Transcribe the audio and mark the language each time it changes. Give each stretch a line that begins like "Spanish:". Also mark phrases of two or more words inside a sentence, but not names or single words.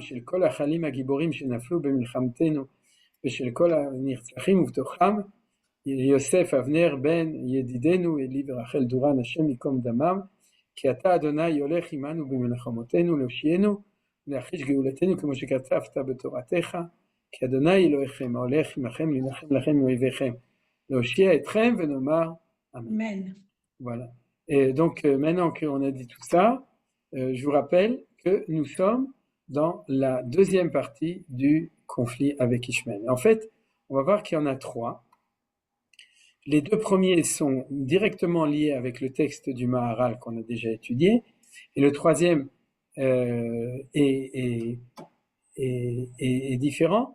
Hebrew: של כל החיילים הגיבורים שנפלו במלחמתנו ושל כל הנרצחים ובתוכם יוסף אבנר בן ידידנו אלי ורחל דורן השם ייקום דמם, כי אתה אדוני הולך עמנו במלחמותינו להושיענו ולהחיש גאולתנו כמו שכתבת בתורתך, כי אדוני אלוהיכם ההולך עמכם להילחם לכם מאויביכם להושיע אתכם ונאמר amen.
French: Voilà. Et donc maintenant qu'on a dit tout ça, je vous rappelle que nous sommes dans la deuxième partie du conflit avec Ishmaël. En fait, on va voir qu'il y en a trois. Les deux premiers sont directement liés avec le texte du Maharal qu'on a déjà étudié, et le troisième est différent.